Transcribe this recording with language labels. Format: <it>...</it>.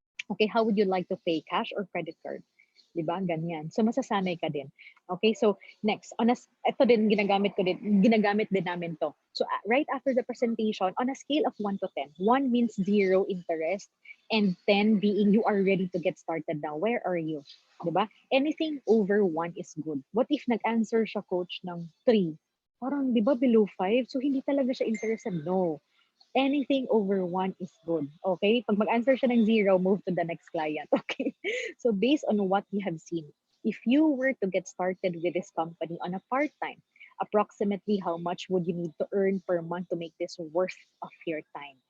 <en>Okay, how would you like to pay, cash or credit card?</en> <tl>'Di ba, ganyan. So masasanay ka din. Okay, so next, ito din ginagamit din namin 'to.</tl> <en>So right after the presentation, on a scale of 1 to 10, 1 means zero interest and 10 being you are ready to get started now. Where are you? 'Di ba? Anything over 1 is good. What if</en> <tl>nag-answer siya coach ng 3? Parang 'di ba below 5? So hindi talaga siya interested.</tl> <en>No, anything over 1 is good. Okay?</en> <tl>Pag mag-answer siya ng 0,</tl> <en>move to the next client. Okay? So based on what you have seen, if you were to get started with this company on a part-time, approximately how much would you need to earn per month to make this worth of your time?</en>